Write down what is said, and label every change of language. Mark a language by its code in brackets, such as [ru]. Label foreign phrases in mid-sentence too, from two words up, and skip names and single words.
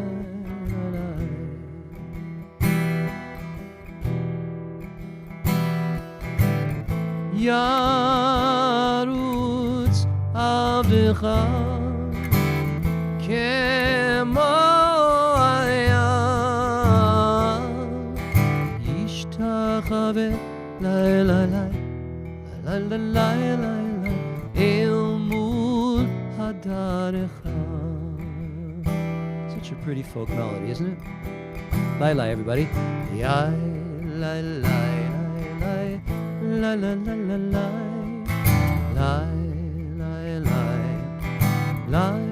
[he] ירוץ עבדך כמו הים ישתחווה la la la la la la la אל מול הדרך. [en] Such a pretty folk melody, isn't it? Lai lai, everybody. Ya la la la la la la la la la la la la